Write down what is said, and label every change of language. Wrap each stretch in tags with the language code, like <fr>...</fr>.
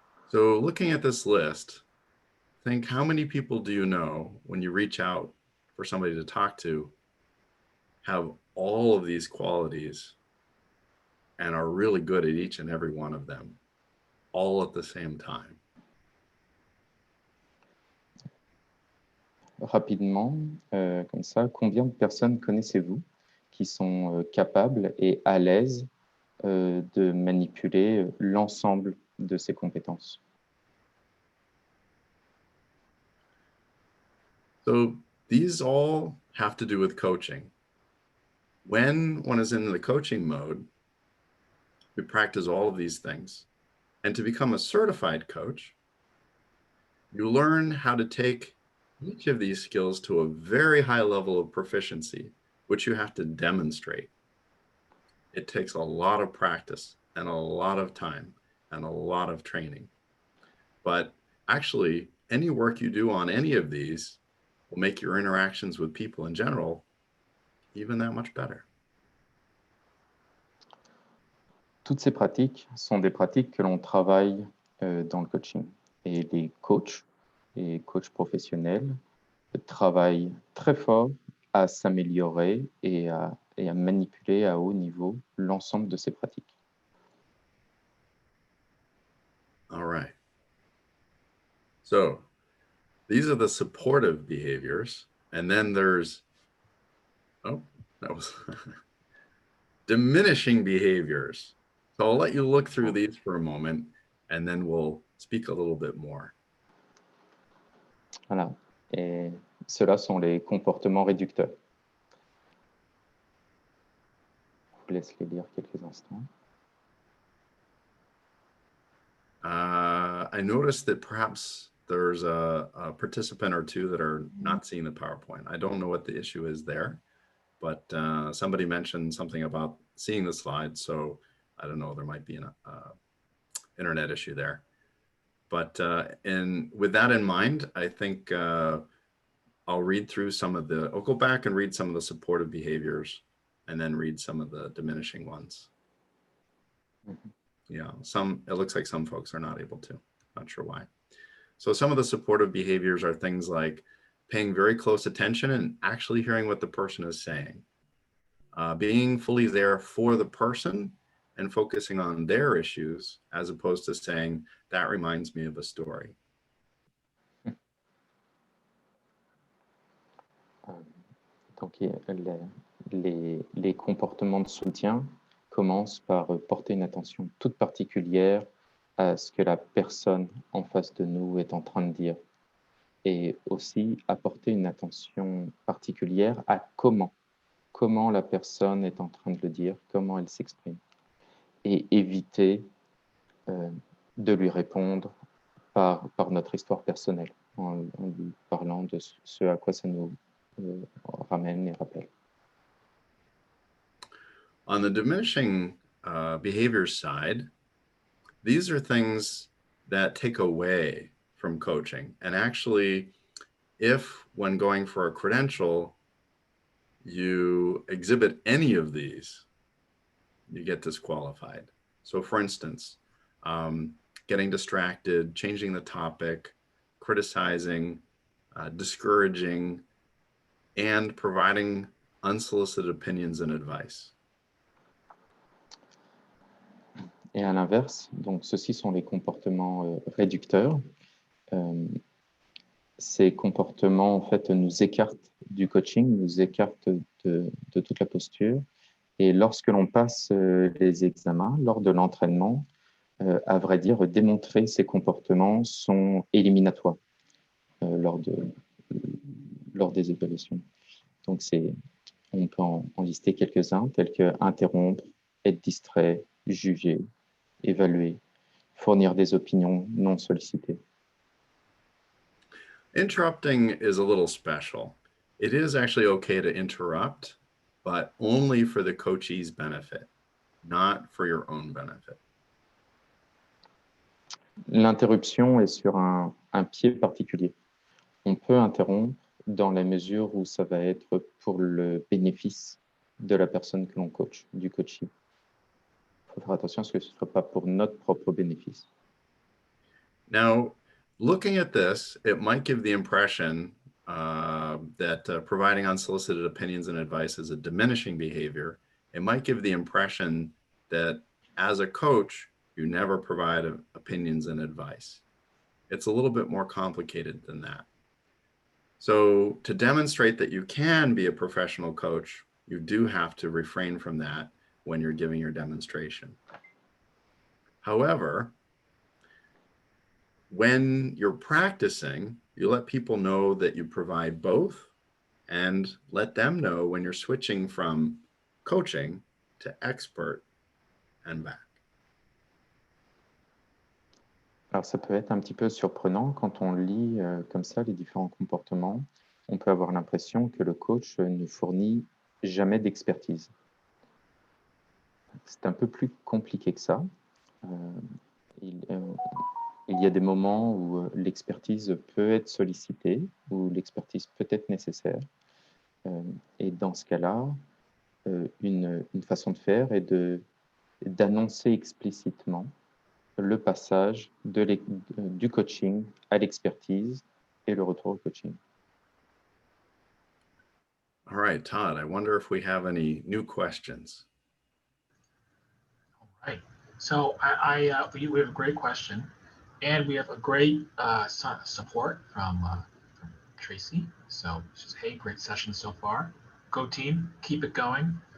<en>So looking at this list, think how many people do you know when you reach out for somebody to talk to have all of these qualities and are really good at each and every one of them, all at the same time?</en> <fr>Rapidement, comme ça, combien de personnes connaissez-vous qui sont capables et à l'aise de manipuler l'ensemble de ces compétences?</fr> <en>So these all have to do with coaching. When one is in the coaching mode, we practice all of these things. And to become a certified coach, you learn how to take each of these skills to a very high level of proficiency, which you have to demonstrate. It takes a lot of practice and a lot of time and a lot of training. But actually, any work you do on any of these will make your interactions with people in general even that much better.</en> <fr>Toutes ces pratiques sont des pratiques que l'on travaille dans le coaching. Et les coachs professionnels travaillent très fort à s'améliorer et à manipuler à haut niveau l'ensemble de ces pratiques.</fr> <en>All right. So these are the supportive behaviors. And then there's, diminishing behaviors. So I'll let you look through these for a moment, and then we'll speak a little bit more.</en> <fr>Voilà. Et ceux-là sont les comportements réducteurs. Je vous laisse les lire quelques instants.</fr> <en>I noticed that perhaps there's a participant or two that are not seeing the PowerPoint. I don't know what the issue is there, but somebody mentioned something about seeing the slides. So I don't know, there might be an internet issue there. But with that in mind, I think I'll read through I'll go back and read some of the supportive behaviors and then read some of the diminishing ones. Mm-hmm. Yeah, it looks like some folks are not able to. Not sure why. So some of the supportive behaviors are things like paying very close attention and actually hearing what the person is saying. Being fully there for the person and focusing on their issues as opposed to saying, that reminds me of a story.</en> <fr>Donc, les comportements de soutien commencent par porter une attention toute particulière à ce que la personne en face de nous est en train de dire. Et aussi apporter une attention particulière à comment la personne est en train de le dire, comment elle s'exprime. Et éviter de lui répondre par notre histoire personnelle, en lui parlant de ce à quoi ça nous ramène et rappelle.</fr> <en>On the diminishing behavior side, these are things that take away from coaching. And actually, if when going for a credential, you exhibit any of these, you get disqualified. So for instance, getting distracted, changing the topic, criticizing, discouraging, and providing unsolicited opinions and advice.</en> <fr>Et à l'inverse, donc ceux-ci sont les comportements réducteurs. Ces comportements, en fait, nous écartent du coaching, nous écartent de toute la posture. Et lorsque l'on passe les examens, lors de l'entraînement, à vrai dire, démontrer ces comportements sont éliminatoires lors des évaluations. Donc, on peut en lister quelques-uns, tels que interrompre, être distrait, juger, évaluer, fournir des opinions non sollicitées.</fr> <en>Interrupting is a little special. It is actually okay to interrupt, but only for the coachee's benefit, not for your own benefit.</en> <fr>L'interruption est sur un pied particulier. On peut interrompre dans la mesure où ça va être pour le bénéfice de la personne que l'on coach, du coachee. Il faut faire attention à ce que ce ne soit pas pour notre propre bénéfice.</fr> <en>Now, looking at this, it might give the impression that providing unsolicited opinions and advice is a diminishing behavior. It might give the impression that as a coach, you never provide opinions and advice. It's a little bit more complicated than that. So to demonstrate that you can be a professional coach, you do have to refrain from that when you're giving your demonstration. However, when you're practicing, you let people know that you provide both and let them know when you're switching from coaching to expert and back.</en> <fr>Alors, ça peut être un petit peu surprenant quand on lit comme ça les différents comportements. On peut avoir l'impression que le coach ne fournit jamais d'expertise. C'est un peu plus compliqué que ça. Il y a des moments où l'expertise peut être sollicitée, où l'expertise peut être nécessaire. Et dans ce cas-là, une façon de faire est d'annoncer explicitement le passage du coaching à l'expertise et le retour au coaching.</fr> <en>All right, Todd, I wonder if we have any new questions. All right. So we have a great question, and we have a great support from Tracy. So she says, hey, great session so far. Go team, keep it going.</en>